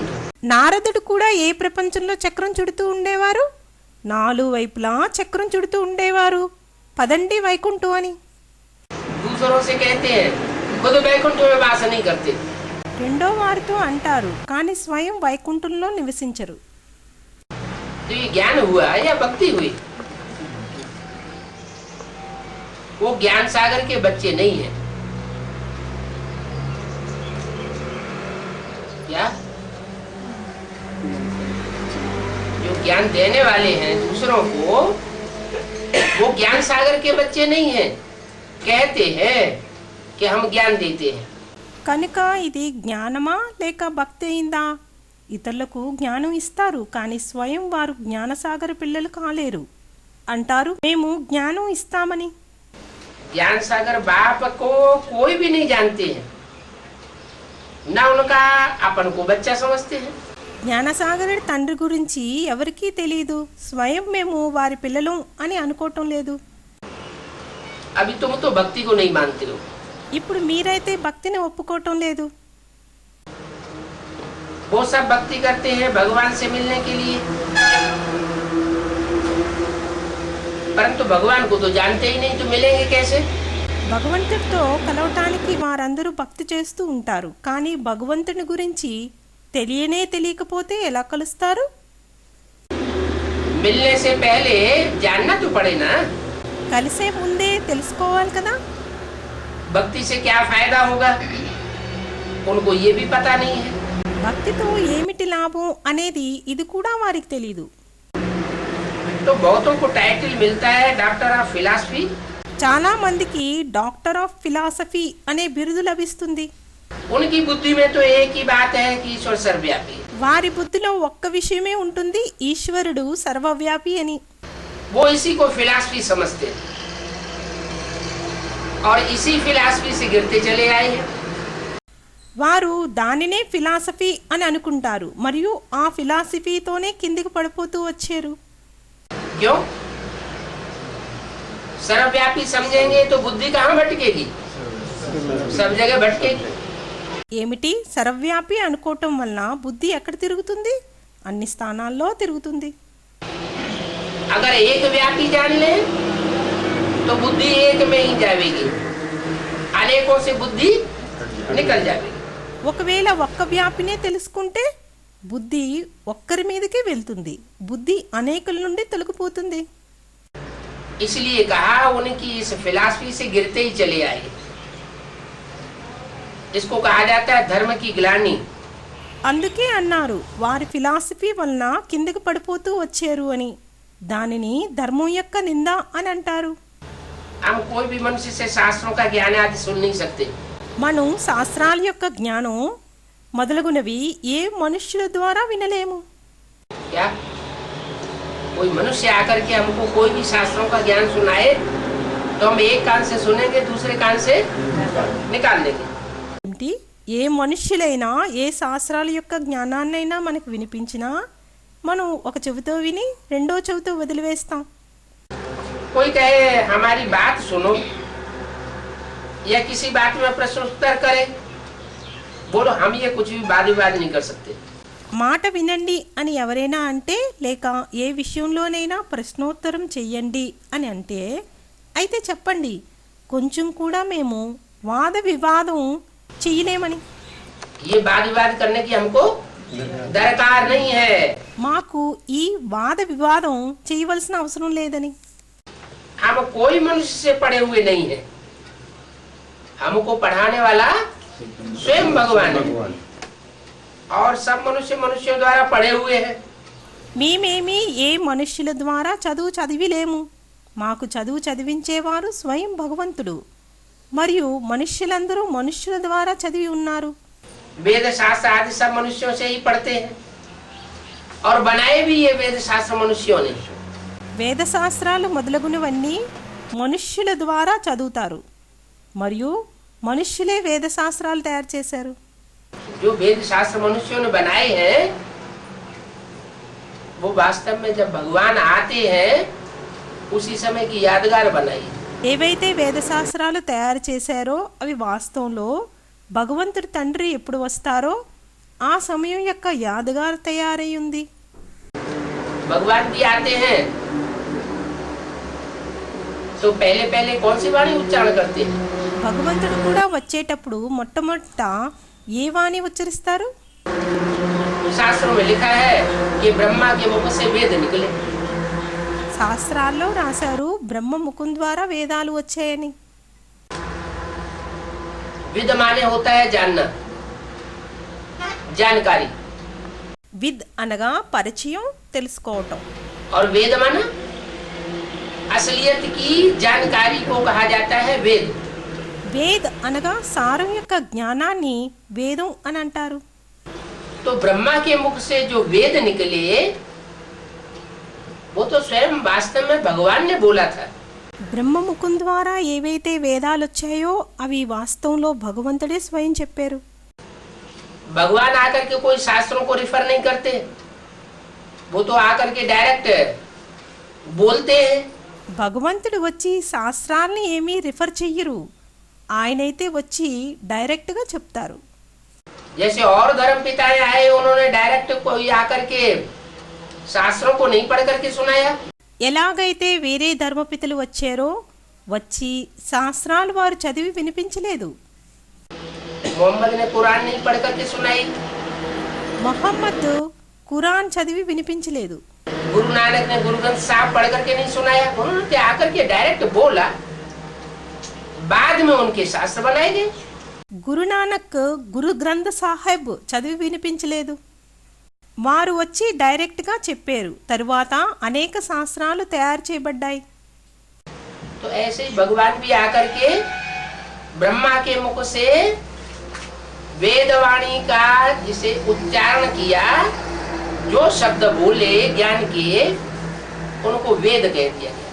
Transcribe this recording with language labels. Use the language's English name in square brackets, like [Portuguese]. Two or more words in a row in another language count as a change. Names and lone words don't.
[Telugu] నారదుడు కూడా ఏ ప్రపంచంలో చక్రం చుడుతూ ఉండేవారు? నాలుగు వైపులా చక్రం చుడుతూ ఉండేవారు. పదండి వైకుంఠం అని. [Hindi] दूसरों से कहते हैं खुद बैकुंठ में वास नहीं करते। [Telugu] రెండో వారితో అంటారు కానీ స్వయం వైకుంఠంలో నివసించరు. [Hindi] तो ये ज्ञान हुआ या भक्ति हुई? वो ज्ञान सागर के बच्चे नहीं है। क्या जो ज्ञान देने वाले हैं दूसरों को वो ज्ञान सागर के बच्चे नहीं हैं। कहते हैं कि हम ज्ञान देते हैं। [Telugu] కనుక ఇది జ్ఞానమా లేక భక్తి అయిందా? ఇతరులకు జ్ఞానం ఇస్తారు కానీ స్వయం వారు జ్ఞానసాగర పిల్లలు కాలేరు అంటారు మేము జ్ఞానం ఇస్తామని. [Hindi] ज्ञान सागर बाप को कोई भी नहीं जानते हैं, ना उनका अपन को बच्चा समझते हैं। [Telugu] జ్ఞానసాగరుడి తండ్రి గురించి ఎవరికీ తెలియదు, స్వయం మేము వారి పిల్లలం అని అనుకోవటం లేదు. [Hindi] अभी तुम तो भक्ति को नहीं मानते हो। [Telugu] ఇప్పుడు మీరైతే భక్తిని ఒప్పుకోవటం లేదు. [Hindi] वो सब भक्ति करते हैं भगवान से मिलने के लिए, परंतु भगवान को तो जानते ही नहीं, तो मिलेंगे कैसे? [Telugu] భగవంతుడితో కలవటానికి వారందరూ భక్తి చేస్తూ ఉంటారు, కానీ భగవంతుని గురించి తెలియకపోతే ఎలా కలుస్తారు? [Hindi] मिलने से पहले जानना तो पड़े ना। [Telugu] కలిసే ముందే తెలుసుకోవాలి కదా. [Hindi] भक्ति से क्या फायदा होगा, उनको ये भी पता नहीं है। [Telugu] భక్తితో ఏమిటి లాభం అనేది ఇది కూడా వారికి తెలియదు. [Hindi] तो बहुतों को टाइटल मिलता है [English] doctor of philosophy. [Telugu] చాలా మందికి [English] doctor of philosophy [Telugu] అనే బిరుదు లభిస్తుంది. [Hindi] उनकी बुद्धि में तो एक ही बात है कि ईश्वर सर्वव्यापी है। [Telugu] వారి బుద్ధిలో ఒక్క విషయమే ఉంటుంది, ఈశ్వరుడు సర్వవ్యాపి అని. [Hindi] वो इसी को फिलॉसफी समझते हैं और इसी फिलॉसफी से गिरते चले आए हैं। [Telugu] వారు దానినే ఫిలాసఫీ అని అనుకుంటారు, మరియు ఆ ఫిలాసఫీతోనే కిందికి పడిపోతూ వచ్చారు. [Hindi] क्यों? सर्वव्यापी समझेंगे तो बुद्धि कहाँ भटकेगी? सब जगह भटकेगी। [Telugu] ఏమిటి సర్వవ్యాపి అనుకోవటం వలన బుద్ధి ఎక్కడ తిరుగుతుంది? అన్ని స్థానాల్లో తిరుగుతుంది. [Hindi] अगर एक व्यापी जान ले तो बुद्धि एक में ही जाएगी, अनेकों से बुद्धि निकल जाएगी। [Telugu] ఒకవేళ ఒక్క వ్యాపినే తెలుసుకుంటే బుద్ధి ఒక్కరి మీదకే వెళ్తుంది, బుద్ధి అనేకుల నుండి తొలగిపోతుంది. [Hindi] इसलिए कहा उनकी इस फिलॉसफी से गिरते ही चले आए। इसको कहा जाता है धर्म की ग्लानि। [Telugu] అందుకే అన్నారు వారి ఫిలాసఫీ వలన కిందకి పడిపోతూ వచ్చారు అని. దానిని ధర్మం యొక్క నింద అని అంటారు. [Hindi] हम कोई भी मनुष्य से शास्त्रों का ज्ञान आदि सुन नहीं सकते। [Telugu] మనం శాస్త్రాల యొక్క జ్ఞానం మొదలగునవి ఏ మనుష్యుల ద్వారా వినలేము. [Hindi] क्या कोई मनुष्य आकर के हमको कोई भी शास्त्रों का ज्ञान सुनाए तो हम एक कान से सुनेंगे, दूसरे कान से निकाल देंगे। [Telugu] ఏంటి ఏ మనుష్యులైనా ఏ శాస్త్రాల యొక్క జ్ఞానాన్నైనా మనకు వినిపించినా మనం ఒక చెవితో విని రెండో చెవితో వదిలివేస్తాం. [Hindi] कोई कहे हमारी बात सुनो या किसी बात में प्रश्न उत्तर करे, बोलो हम ये कुछ भी वाद विवाद नहीं कर सकते। [Telugu] మాట వినండి అని ఎవరైనా అంటే, లేక ఏ విషయంలోనైనా ప్రశ్నోత్తరం చెయ్యండి అని అంటే, అయితే చెప్పండి కొంచెం కూడా మేము వాద వివాదం చేయలేమని. [Hindi] ये वाद विवाद करने की हमको दरकार नहीं है। [Telugu] మాకు ఈ వాద వివాదం చేయవలసిన అవసరం లేదని. [Hindi] हम कोई मनुष्य से पढ़े हुए नहीं है, हमको पढ़ाने वाला स्वयं भगवान है और सब मनुष्य मनुष्यों द्वारा पढ़े हुए हैं। [Telugu] మేమేమి ఏ మనుష్యుల ద్వారా చదువు చదివిలేము, మాకు చదువు చదివించేవారు స్వయం భగవంతుడు, మరియు మనుష్యులందరూ మనుష్యుల ద్వారా చదివి ఉన్నారు. [Hindi] वेद शास्त्र आदि सब मनुष्यों से ही पढ़ते हैं और बनाए भी ये वेद शास्त्र मनुष्यों ने। [Telugu] వేదశాస్త్రాలు మొదలగునవన్నీ మనుష్యుల ద్వారా చదువుతారు, మరియు మనుష్యులే వేదశాస్త్రాలు తయారు చేశారు. [Hindi] जो वेद शास्त्र मनुष्यों ने बनाए हैं वो वास्तव में जब भगवान आते हैं उसी समय की यादगार बनाई। [Telugu] ఏవైతే వేదశాస్త్రాలు తయారు చేశారో అవి వాస్తవంలో భగవంతుడి తండ్రి ఎప్పుడు వస్తారో ఆ సమయం యొక్క యాదగారు తయారై ఉంది. [Hindi] भगवान भी आते हैं तो पहले पहले कौन सी वाणी उच्चारण करते हैं? [Telugu] భగవంతుడు కూడా వచ్చేటప్పుడు మొట్టమొదట ఏ వాణి ఉచ్చరిస్తారు? [Hindi] शास्त्रों में लिखा है कि ब्रह्मा के मुख से वेद निकले। [Telugu] శాస్త్రాల్లో రాశారు బ్రహ్మ ముఖం ద్వారా వేదాలు వచ్చాయని. [Hindi] विद माने होता है जानना, जानकारी, [Telugu] విద్ అనగా పరిచయం, తెలుసుకోవటం. [Hindi] और वेद माना असलियत की जानकारी को कहा जाता है वेद। [Telugu] వేద్ అనగా సారం యొక్క జ్ఞానాన్ని వేదం అని అంటారు. [Hindi] तो ब्रह्मा के मुख से जो वेद निकले वो तो स्वयं वास्तव में भगवान ने बोला था। [Telugu] బ్రహ్మముఖం ద్వారా ఏవైతే వేదాలు వచ్చాయో అవి వాస్తవంలో భగవంతుడే స్వయం చెప్పారు. [Hindi] भगवान आकर के कोई शास्त्रों को रिफर नहीं करते, वो तो आकर के डायरेक्ट बोलते हैं। [Telugu] భగవంతుడు వచ్చి శాస్త్రాల్ని ఏమీ రిఫర్ చెయ్యరు, ఆయనైతే వచ్చి డైరెక్ట్గా చెప్తారు. [Hindi] जैसे और धर्म पिताएं आए, उन्होंने डायरेक्ट कोई आकर के शास्त्रों को नहीं पढ़ करके सुनाया। [Telugu] ఎలాగైతే వేరే ధర్మపితలు వచ్చారో వచ్చి శాస్త్రాలు వారు చదివి వినిపించలేదు. [Hindi] मोहम्मद ने कुरान नहीं पढ़ करके सुनाई, [Telugu] మొహమ్మద్ ఖురాన్ చదివి వినిపించలేదు. [Hindi] गुरु नानक ने गुरु ग्रंथ साहब पढ़ करके नहीं सुनाया, उन्होंने आकर के डायरेक्ट बोला, बाद में उनके शास्त्र बनाए गए। [Telugu] గురునానక్ గురు గ్రంథ సాహెబ్ చదివి వినిపించలేదు, వారు వచ్చి డైరెక్ట్గా చెప్పారు, తరువాత అనేక శాస్త్రాలు తయారు చేయబడ్డాయి. [Hindi] तो ऐसे ही भगवान भी आकर के ब्रह्मा के मुख से वेदवाणी का जिसे उच्चारण किया, जो शब्द बोले ज्ञान किए, उनको वेद कह दिया गया।